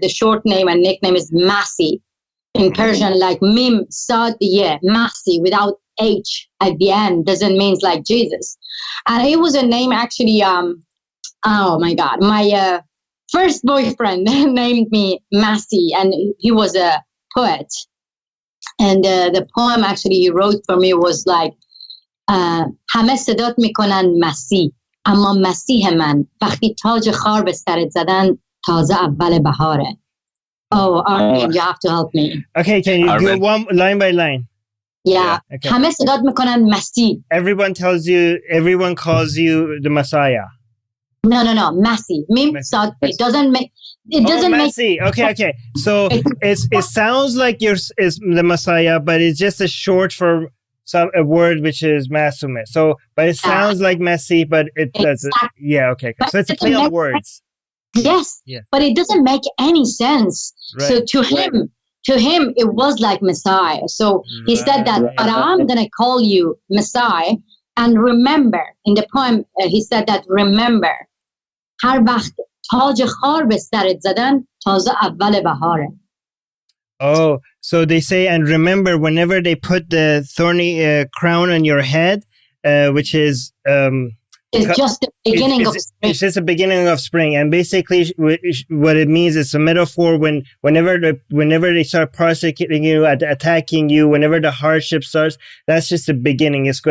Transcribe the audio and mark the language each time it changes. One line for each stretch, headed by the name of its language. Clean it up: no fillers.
English: The short name and nickname is Masih. In Persian, like Mim, Sad, Masih, without H at the end, doesn't mean like Jesus. And it was a name actually, oh my God, my first boyfriend named me Masih, and he was a poet. And the poem actually he wrote for me was like,
Persian: همه صدات میکنن مسیح اما مسیح من وقتی تاج خار به سرت زدن تازه اول بهاره.
English: Oh, Armin, you have to help me. Okay, can you do one line by line? Yeah. Okay.
Persian: همه صدات میکنن مسیح.
English: Everyone calls you the Messiah. No, Masih. Mim, sad, it doesn't make. Masih. Okay. So it sounds like is the Messiah, but it's just a short for a word which is Masume. So, but it sounds like Masih, but it doesn't. Yeah, okay. So it's a play on words. Yes, but it doesn't make any sense. Right. So to him, it was like Messiah. So he said that, but I'm going to call you Messiah. And remember, in the poem, he said that, remember,
Persian: هر وقت تاج خار به سرت زدن تازه اول بهاره.
English: Oh, so they say, and remember, whenever they put the thorny crown on your head, which is... it's just the beginning of spring. It's just the beginning of spring. And basically what it means is a metaphor whenever they start persecuting you, attacking you, whenever the hardship starts, that's just the beginning.